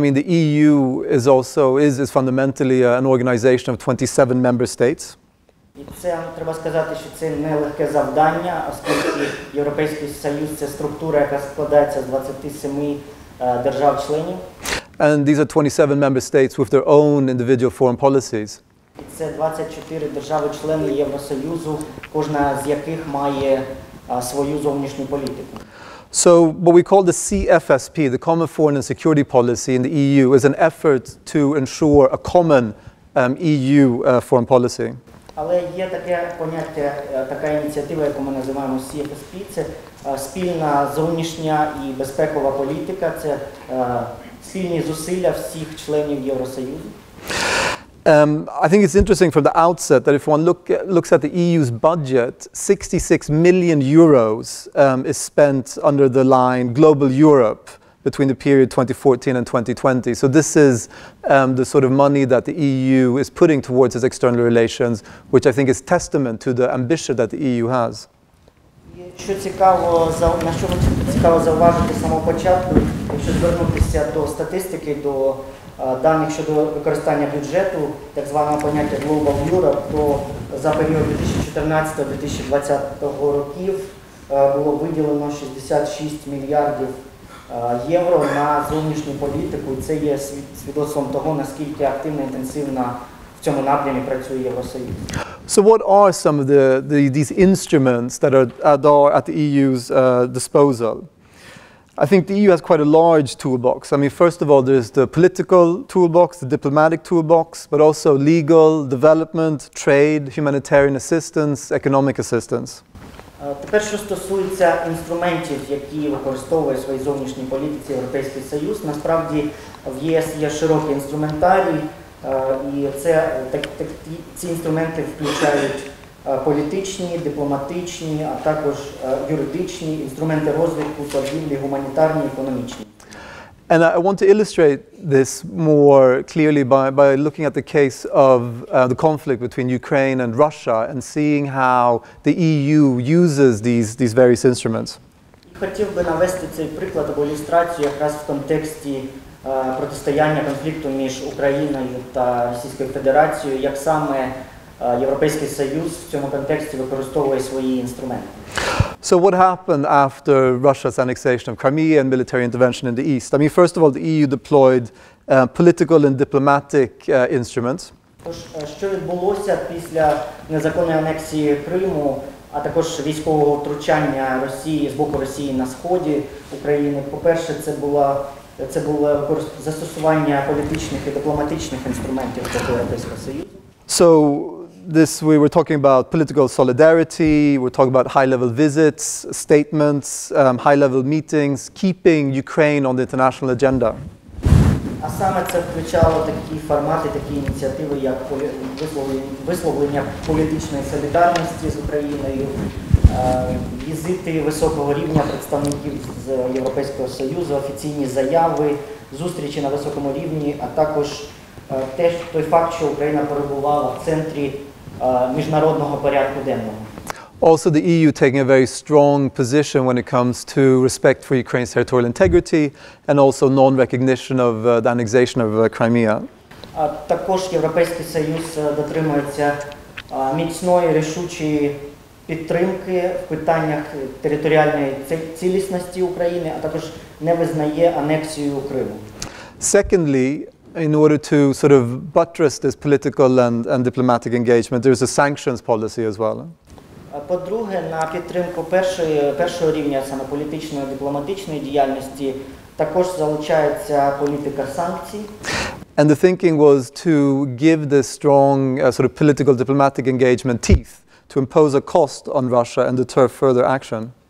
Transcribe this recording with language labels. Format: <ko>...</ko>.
<en>I mean, the EU is fundamentally an organization of 27 member states.</en> <uk>І це, треба сказати, що це нелегке завдання, оскільки Європейський Союз – це структура, яка складається з 27 держав-членів.</uk> <en>And these are 27 member states with their own individual foreign policies.</en> <uk>І це 24 держави-члени Євросоюзу, кожна з яких має свою зовнішню політику.</uk> <en>So what we call the CFSP, the Common Foreign and Security Policy in the EU, is an effort to ensure a common EU foreign policy.</en> <uk>Але є таке поняття, така ініціатива, яку ми називаємо CFSP, це спільна зовнішня і безпекова політика, це спільні зусилля всіх членів Євросоюзу.</uk> <en>I think it's interesting from the outset that if one looks at the EU's budget, 66 million euros is spent under the line Global Europe between the period 2014 and 2020. So this is the sort of money that the EU is putting towards its external relations, which I think is testament to the ambition that the EU has.</en> <uk>Що цікаво, на що цікаво зауважити з самого початку, якщо звернутися до статистики, до даних щодо використання бюджету, так званого поняття Global Europe, то за період 2014-2020 років було виділено 66 мільярдів євро на зовнішню політику, і це є свідоцтвом того, наскільки активно і інтенсивно в цьому напрямі працює Євросоюз.</uk> <en>So what are some of these instruments that are at the EU's disposal? I think the EU has quite a large toolbox. I mean, first of all, there's the political toolbox, the diplomatic toolbox, but also legal, development, trade, humanitarian assistance, economic assistance.</en> <uk>Тепер, що стосується інструментів, які використовує в своїй зовнішній політиці Європейський Союз, насправді в ЄС є широкий інструментарій, і ці інструменти включають політичні, дипломатичні, а також юридичні, інструменти розвитку, торгівлі, гуманітарні, економічні.</uk> <en>And I want to illustrate this more clearly by looking at the case of the conflict between Ukraine and Russia and seeing how the EU uses these various instruments.</en> <uk>Хотів би навести цей приклад або ілюстрацію якраз в контексті протистояння конфлікту між Україною та Російською Федерацією, як саме Європейський Союз в цьому контексті використовує свої інструменти.</uk> <en>So what happened after Russia's annexation of Crimea and military intervention in the east? I mean, first of all, the EU deployed political and diplomatic instruments.</en> <uk>Тож, що відбулося після незаконної анексії Криму, а також військового втручання Росії з боку Росії на сході України? По-перше, це була Це було застосування політичних і дипломатичних інструментів проти Європейського Союзу.</uk> <en>So we were talking about political solidarity, we're talking about high-level visits, statements, high-level meetings, keeping Ukraine on the international agenda.</en> <uk>А саме це включало такі формати, такі ініціативи, як висловлення політичної солідарності з Україною, візити високого рівня представників з Європейського Союзу, офіційні заяви, зустрічі на високому рівні, а також той факт, що Україна перебувала в центрі міжнародного порядку денного.</uk> <en>Also, the EU taking a very strong position when it comes to respect for Ukraine's territorial integrity and also non-recognition of the annexation of Crimea.</en> <uk>Також Європейський Союз дотримується міцної, рішучої підтримки в питаннях територіальної цілісності України, а також не визнає анексію Криму.</uk> <en>Secondly, in order to sort of buttress this political and diplomatic engagement, there's a sanctions policy as well.</en> <uk>По-друге, на підтримку першого рівня саме політичної і дипломатичної діяльності також залучається політика санкцій.</uk> <en>And the thinking was to give this strong sort of political diplomatic engagement teeth, to impose a cost on Russia and deter further action.</en>